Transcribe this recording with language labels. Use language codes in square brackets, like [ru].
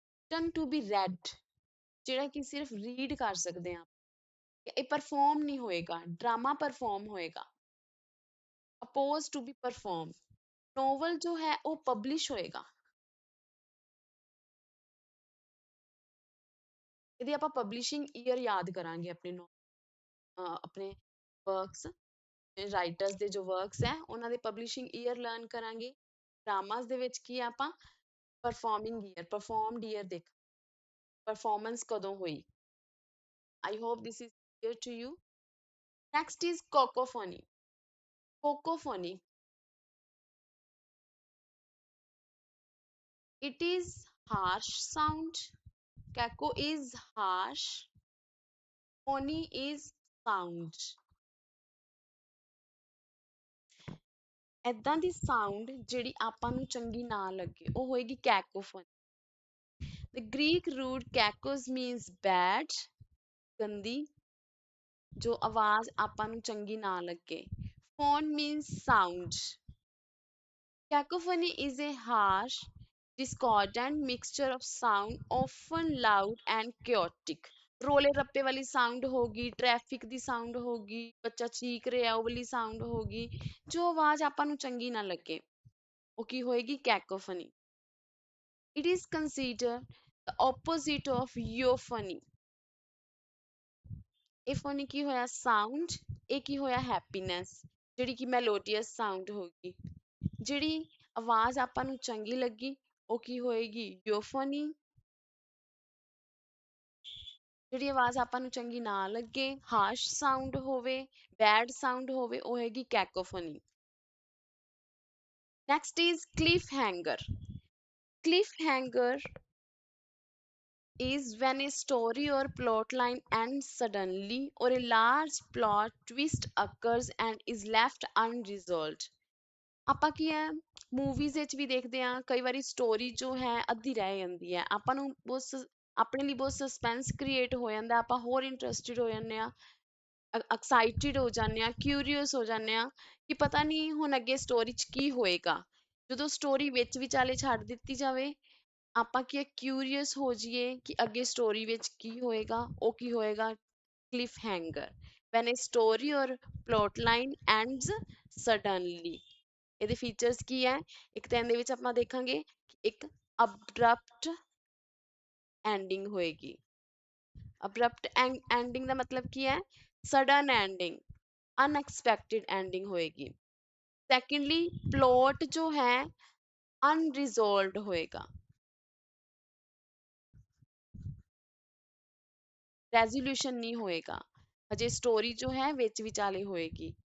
[en] written to be read [pa] ਜਿਹੜਾ ਕਿ ਸਿਰਫ ਰੀਡ ਕਰ ਸਕਦੇ ਆ ਇਹ ਪਰਫਾਰਮ ਨਹੀਂ ਹੋਏਗਾ ਡਰਾਮਾ ਪਰਫਾਰਮ ਹੋਏਗਾ oppose to be perform novel ਜੋ ਹੈ ਉਹ ਪਬਲਿਸ਼ ਹੋਏਗਾ ਇਹਦੀ ਆਪਾਂ ਪਬਲਿਸ਼ਿੰਗ ਈਅਰ ਯਾਦ ਕਰਾਂਗੇ ਆਪਣੇ ਵਰਕਸ ਰਾਈਟਰਸ ਦੇ ਜੋ ਵਰਕਸ ਹੈ ਉਹਨਾਂ ਦੇ ਪਬਲਿਸ਼ਿੰਗ ਈਅਰ ਲਰਨ ਕਰਾਂਗੇ ਡਰਾਮਾਸ ਦੇ ਵਿੱਚ ਕੀ ਆਪਾਂ ਪਰਫਾਰਮਿੰਗ ਈਅਰ, ਪਰਫਾਰਮਡ ਈਅਰ ਦੇਖ, ਪਰਫਾਰਮੈਂਸ ਕਦੋਂ ਹੋਈ। [en] I hope this is clear to you. Next is cacophony. Cacophony. It is harsh sound. Caco is harsh. Phony is sound. [pa] ਏਦਾਂ ਦੀ ਸਾਊਂਡ ਜਿਹੜੀ ਆਪਾਂ ਨੂੰ ਚੰਗੀ ਨਾ ਲੱਗੇ ਉਹ ਹੋਏਗੀ cacophony. [en] The Greek root kakos means bad, [pa] ਗੰਦੀ, ਜੋ ਆਵਾਜ਼ ਆਪਾਂ ਨੂੰ ਚੰਗੀ ਨਾ ਲੱਗੇ. [en] Phone means sound. Cacophony is a harsh, discordant mixture of sound, often loud and chaotic. [pa] ਰੋਲੇ ਰੱਪੇ ਵਾਲੀ ਸਾਊਂਡ ਹੋ ਗਈ, ਟ੍ਰੈਫਿਕ ਦੀ ਸਾਊਂਡ ਹੋ ਗਈ, ਬੱਚਾ ਚੀਕ ਰਿਹਾ ਉਹ ਵਾਲੀ ਸਾਊਂਡ ਹੋ ਗਈ, ਜੋ ਆਵਾਜ਼ ਆਪਾਂ ਨੂੰ ਚੰਗੀ ਨਾ ਲੱਗੇ ਉਹ ਕੀ ਹੋਏਗੀ, ਕੈਕੋਫਨੀ. [en] It is considered the opposite of euphony. [pa] Euphony ਕੀ ਹੋਇਆ ਸਾਊਂਡ, ਇਹ ਕੀ ਹੋਇਆ ਹੈਪੀਨੈਸ, ਜਿਹੜੀ ਕਿ ਮੈਲੋਡੀਅਸ ਸਾਊਂਡ ਹੋ ਗਈ. ਜਿਹੜੀ ਆਵਾਜ਼ ਆਪਾਂ ਨੂੰ ਚੰਗੀ ਲੱਗੀ ਉਹ ਕੀ ਹੋਏਗੀ, ਯੂਫੋਨੀ. ਜਿਹੜੀ ਆਵਾਜ਼ ਆਪਾਂ ਨੂੰ ਚੰਗੀ ਨਾ ਲੱਗੇ, ਹਾਰਸ਼ ਸਾਊਂਡ ਹੋਵੇ, ਬੈਡ ਸਾਊਂਡ ਹੋਵੇ, ਉਹ ਹੈਗੀ ਕੈਕੋਫੋਨੀ. [en] Next is cliffhanger. Cliffhanger is when a story or plot line ends suddenly or a large plot twist occurs and is left unresolved. [pa] ਆਪਾਂ ਕੀ ਹੈ ਮੂਵੀਜ਼ ਵਿੱਚ ਵੀ ਦੇਖਦੇ ਹਾਂ, ਕਈ ਵਾਰੀ ਸਟੋਰੀ ਜੋ ਹੈ ਅੱਧੀ ਰਹਿ ਜਾਂਦੀ ਹੈ, ਆਪਾਂ ਨੂੰ ਬਹੁਤ ਆਪਣੇ ਲਈ ਬਹੁਤ ਸਸਪੈਂਸ ਕ੍ਰੀਏਟ ਹੋ ਜਾਂਦਾ, ਆਪਾਂ ਹੋਰ ਇੰਟਰਸਟਿਡ ਹੋ ਜਾਂਦੇ ਹਾਂ, ਐਕਸਾਈਟਿਡ ਹੋ ਜਾਂਦੇ ਹਾਂ, ਕਿਊਰੀਅਸ ਹੋ ਜਾਂਦੇ ਹਾਂ ਕਿ ਪਤਾ ਨਹੀਂ ਹੁਣ ਅੱਗੇ ਸਟੋਰੀ 'ਚ ਕੀ ਹੋਏਗਾ. ਜਦੋਂ ਸਟੋਰੀ ਵਿੱਚ ਵਿਚਾਲੇ ਛੱਡ ਦਿੱਤੀ ਜਾਵੇ, ਆਪਾਂ ਕੀ ਕਿਊਰੀਅਸ ਹੋ ਜਾਈਏ ਕਿ ਅੱਗੇ ਸਟੋਰੀ ਵਿੱਚ ਕੀ ਹੋਏਗਾ, ਉਹ ਕੀ ਹੋਏਗਾ, cliff hanger. [en] when a story or plot line ends suddenly. [pa] ਇਹਦੇ ਫੀਚਰਸ ਕੀ ਹੈ, ਇੱਕ ਤਾਂ ਇਹਦੇ ਵਿੱਚ ਆਪਾਂ ਦੇਖਾਂਗੇ ਇੱਕ ਅਬਰਪਟ ਐਂਡਿੰਗ ਹੋਏਗੀ. ਅਬਰਪਟ ਐਂਡਿੰਗ ਦਾ ਮਤਲਬ ਕੀ ਹੈ, ਸਡਨ ਐਂਡਿੰਗ, ਅਨਐਕਸਪੈਕਟਿਡ ਐਂਡਿੰਗ ਹੋਏਗੀ. ਸੈਕੰਡਲੀ ਪਲੋਟ ਜੋ ਹੈ ਅਨਰਿਜ਼ੋਲਵਡ ਹੋਏਗਾ, ਰੈਜ਼ੋਲੂਸ਼ਨ ਨਹੀਂ ਹੋਏਗਾ, ਹਜੇ ਸਟੋਰੀ ਜੋ ਹੈ ਵਿੱਚ ਵਿਚਾਲੇ ਹੋਏਗੀ.